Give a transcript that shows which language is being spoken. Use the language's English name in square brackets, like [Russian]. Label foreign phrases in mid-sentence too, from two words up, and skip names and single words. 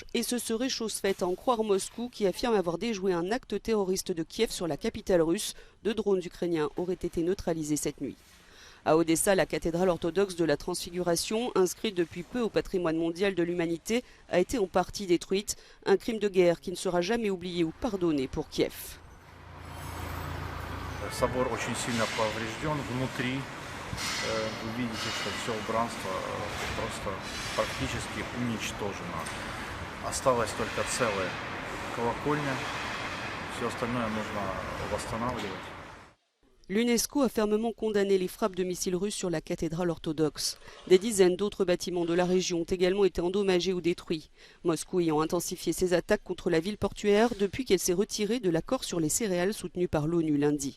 [French] Et ce serait chose faite à en croire Moscou qui affirme avoir déjoué un acte terroriste de Kiev sur la capitale russe. 2 drones ukrainiens auraient été neutralisés cette nuit. À Odessa, la cathédrale orthodoxe de la Transfiguration, inscrite depuis peu au patrimoine mondial de l'humanité, a été en partie détruite. Un crime de guerre qui ne sera jamais oublié ou pardonné pour Kiev. [Russian] Собор очень сильно поврежден внутри. Вы видите, что все убранство просто практически уничтожено. Осталась только целая колокольня. Все остальное нужно восстанавливать. [French] L'UNESCO a fermement condamné les frappes de missiles russes sur la cathédrale orthodoxe. Des dizaines d'autres bâtiments de la région ont également été endommagés ou détruits. Moscou ayant intensifié ses attaques contre la ville portuaire depuis qu'elle s'est retirée de l'accord sur les céréales soutenu par l'ONU lundi.